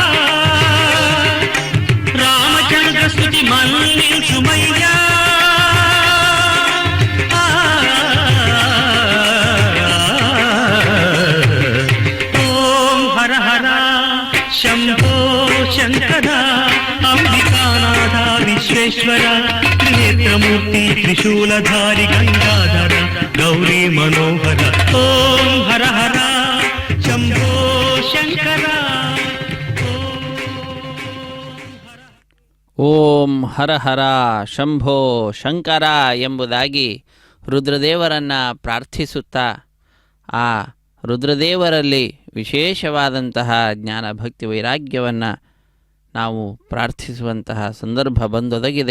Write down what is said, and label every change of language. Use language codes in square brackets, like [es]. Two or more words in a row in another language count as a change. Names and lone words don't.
[te] స్తుతి మన్నించుమయ్యా ఓం హర హర శంభో శంకర అంబికానాథ విశ్వేశ్వర త్రినేత్రమూర్తి త్రిశూలధారి గంగాధర గౌరీ మనోహర ఓం హర హర శంభో శంకర. [kn] ಓಂ ಹರ ಹರ ಶಂಭೋ ಶಂಕರ ಎಂಬುದಾಗಿ ರುದ್ರದೇವರನ್ನು ಪ್ರಾರ್ಥಿಸುತ್ತಾ ಆ ರುದ್ರದೇವರಲ್ಲಿ ವಿಶೇಷವಾದಂತಹ ಜ್ಞಾನ ಭಕ್ತಿ ವೈರಾಗ್ಯವನ್ನು ನಾವು ಪ್ರಾರ್ಥಿಸುವಂತಹ ಸಂದರ್ಭ ಬಂದೊದಗಿದೆ.